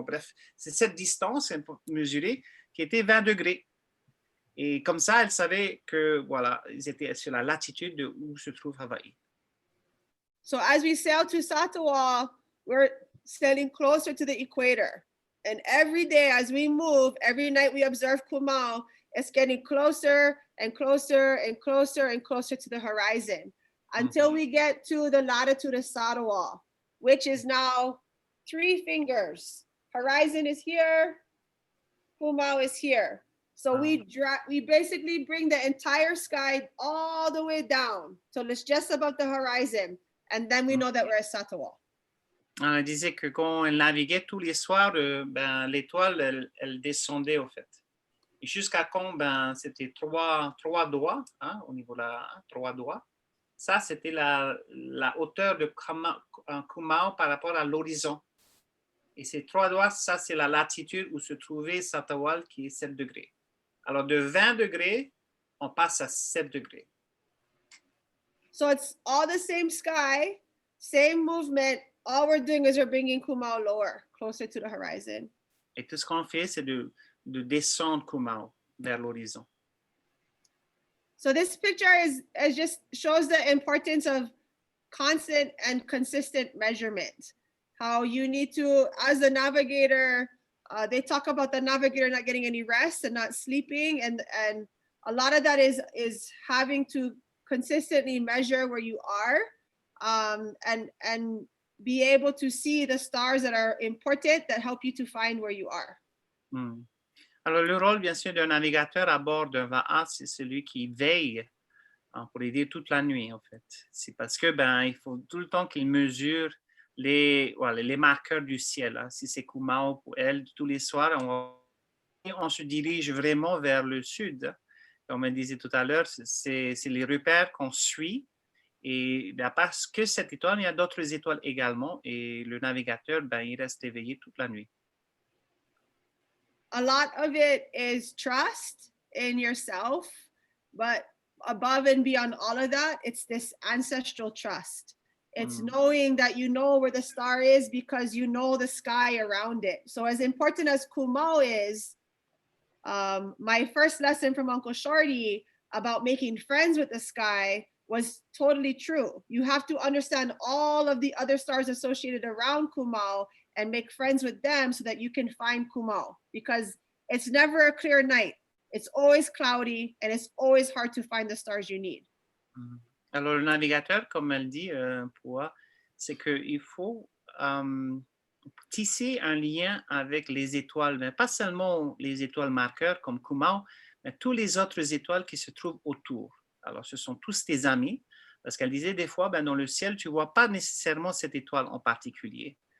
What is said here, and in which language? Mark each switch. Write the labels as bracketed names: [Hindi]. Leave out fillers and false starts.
[French] Bon, bref, c'est cette distance mesurée qui était 20 degrés. Et comme ça, elle savait que, voilà, ils étaient sur la latitude de où se trouve Hawaï. [English] So as we sail to Satawal, we're sailing closer to the equator. And every day as we move, every night we observe Kumao, it's getting closer and closer and closer and closer to the horizon until we get to the latitude of Satawal, which is now 3 fingers. Horizon is here, Kumao is here. So we basically bring the entire sky all the way down till it's just above the horizon. And then we know that we're at Satawal. [French] Elle disait que quand elle naviguait tous les soirs, ben, l'étoile, elle descendait au fait. Et jusqu'à quand, ben, c'était 3 doigts, hein, au niveau de 3 doigts. Ça, c'était la hauteur de Kumao par rapport à l'horizon. Et ces 3 doigts, ça, c'est la latitude où se trouvait Satawal, qui est 7 degrés. Alors, de 20 degrés, on passe à 7 degrés. [English] So it's all the same sky, same movement. All we're doing is we're bringing Kumao lower, closer to the horizon. [French] Et tout ce qu'on fait, c'est de descendre Kumao vers l'horizon. [English] So this picture is just shows the importance of constant and consistent measurement. How you need to, as a navigator, they talk about the navigator not getting any rest and not sleeping, and a lot of that is having to consistently measure where you are, and be able to see the stars that are important that help you to find where you are. [French] Alors, le rôle, bien sûr, d'un navigateur à bord d'un va'a, c'est celui qui veille pour aider toute la nuit, en fait. C'est parce que, il faut tout le temps qu'il mesure les marqueurs du ciel. Hein. Si c'est Kumao pour elle, tous les soirs, on se dirige vraiment vers le sud. Comme on disait tout à l'heure, c'est les repères qu'on suit. Et parce que cette étoile, il y a d'autres étoiles également. Et le navigateur, il reste éveillé toute la nuit. [English] A lot of it is trust in yourself, but above and beyond all of that, it's this ancestral trust. It's knowing that you know where the star is because you know the sky around it. So as important as Kumao is, my first lesson from Uncle Shorty about making friends with the sky was totally true. You have to understand all of the other stars associated around Kumao and make friends with them so that you can find Kumao, because it's never a clear night. It's always cloudy and it's always hard to find the stars you need. [French] Alors, le navigateur, comme elle dit, c'est qu'il faut tisser un lien avec les étoiles, mais pas seulement les étoiles marqueurs comme Kumao, mais toutes les autres étoiles qui se trouvent autour. Alors, ce sont tous tes amis, parce qu'elle disait des fois, dans le ciel, tu ne vois pas nécessairement cette étoile en particulier.